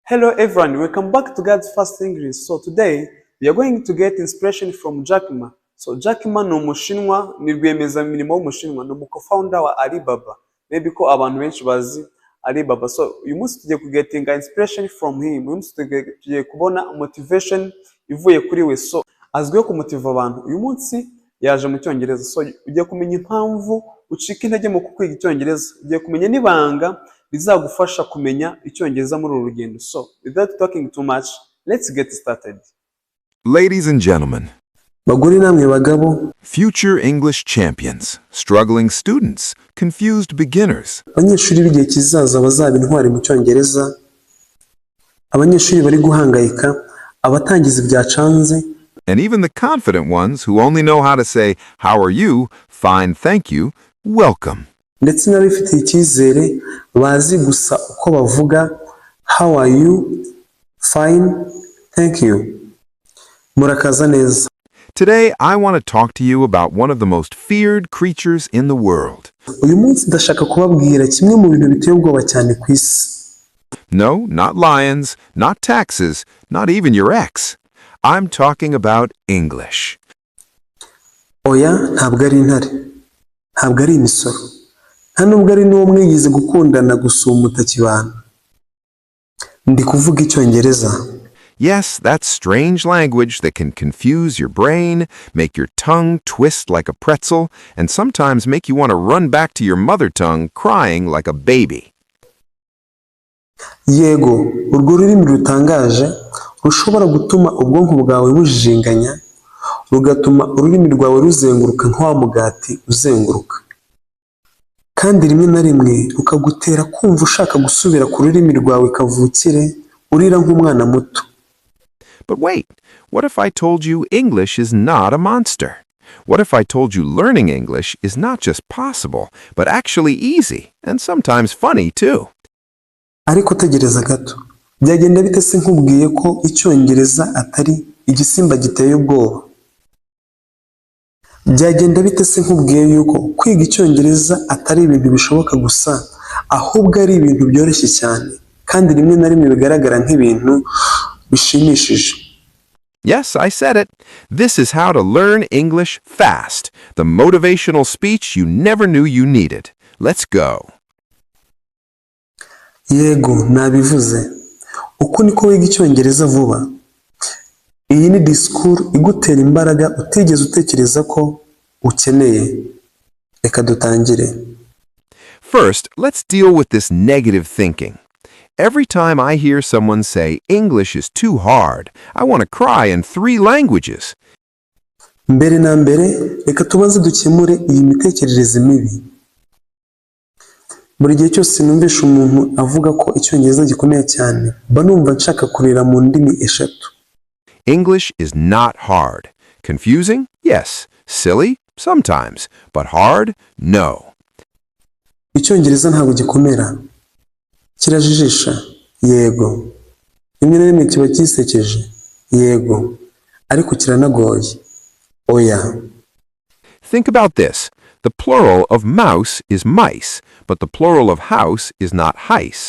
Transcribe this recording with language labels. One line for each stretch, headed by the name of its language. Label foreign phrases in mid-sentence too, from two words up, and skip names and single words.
English: Hello everyone, welcome back to God's First English. So today we are going to get inspiration from Jack Ma.
Kinyarwanda: So Jack Ma ni umushinwa, ni rwiyemezamirimo w'umushinwa, ni umu-co-founder wa Alibaba. Maybe ko abantu benshi bazi Alibaba. So uyu munsi tugiye kugetinga
English: inspiration from him.
Kinyarwanda: Uyu munsi tugiye kubona motivation ivuye kuri we. So azwiho kumutiva abantu. Uyu munsi yaje mu Cyongereza. So ugiye kumenya impamvu ucika intege mu kwiga Icyongereza. Ugiye kumenya n'ibanga bizagufasha kumenya Icyongereza muri uru rugendo.
English: So without talking too much, let's get started. Ladies and gentlemen,
Kinyarwanda: bagore namwe bagabo,
English: future English champions, struggling students, confused beginners,
Kinyarwanda: abanyeshuri b'igihe kizaza bazaba intwari mu Cyongereza, abanyeshuri bari guhangayika, abatangiza ibyacanze,
English: and even the confident ones who only know how to say, "How are you? Fine, thank you. Welcome."
Kinyarwanda: ndetse n'abifitiye icyizere bazi gusa uko bavuga
English: how are you, fine, thank you,
Kinyarwanda: murakaza neza.
English: Today, I want to talk to you about one of the most feared creatures in the world.
Kinyarwanda: Uyu munsi ndashaka kubabwira kimwe mu bintu biteye ubwoba cyane ku isi.
English: No, not lions, not taxes, not even your ex. I'm talking about English.
Kinyarwanda: Oya, ntabwo ari intare, ntabwo ari imisoro, nta nubwo ari n'uwo mwigize gukundana gusuma utakibana. Ndi kuvuga Icyongereza.
English: Yes, that strange language that can confuse your brain, make your tongue twist like a pretzel, and sometimes make you want to run back to your mother tongue crying like a baby.
Kinyarwanda: Yego, urwo rurimi rutangaje rushobora gutuma ubwonko bwawe bujijinganya, rugatuma ururimi rwawe ruzenguruka nk'wa mugati uzenguruka. Kandi rimwe na rimwe rukagutera kumva ushaka gusubira ku rurimi rwawe kavukire, urira nk'umwana muto.
English: But wait, what if I told you English is not a monster? What if I told you learning English is not just possible, but actually easy, and sometimes funny too?
Kinyarwanda: Ariko tegereza gato, byagenda bite se nkubwiye ko Icyongereza atari igisimba giteye ubwoba? Byagenda bite se nkubwiye yuko kwiga Icyongereza atari ibintu bishoboka gusa, ahubwo ari ibintu byoroshye cyane, kandi rimwe na rimwe bigaragara nk'ibintu bishimishije?
English: Yes, I said it. This is how to learn English fast. The motivational speech you never knew you needed. Let's go.
Kinyarwanda: Yego, nabivuze. Uko niko wiga Icyongereza vuba. Iyi ni disikuru igutera imbaraga utigeze utekereza ko ukeneye. Reka dutangire.
English: First, let's deal with this negative thinking. Every time I hear someone say English is too hard, I want to cry in 3 languages.
Kinyarwanda: Mbere na mbere, reka tubanze dukemure iyi mitekerereze mibi. Buri gihe cyose numvisha umuntu avuga ko Icyongereza gikomeye cyane, mba numva nshaka kurira mu ndimi eshatu.
English: English is not hard. Confusing? Yes. Silly? Sometimes. But hard? No.
Kinyarwanda: Icyongereza ntabwo gikomera. Kirajijisha? Yego. Rimwe na rimwe kiba kisekeje? Yego. Ariko kiranagoye? Oya.
English: Think about this. The plural of mouse is mice, but the plural of house is not heis.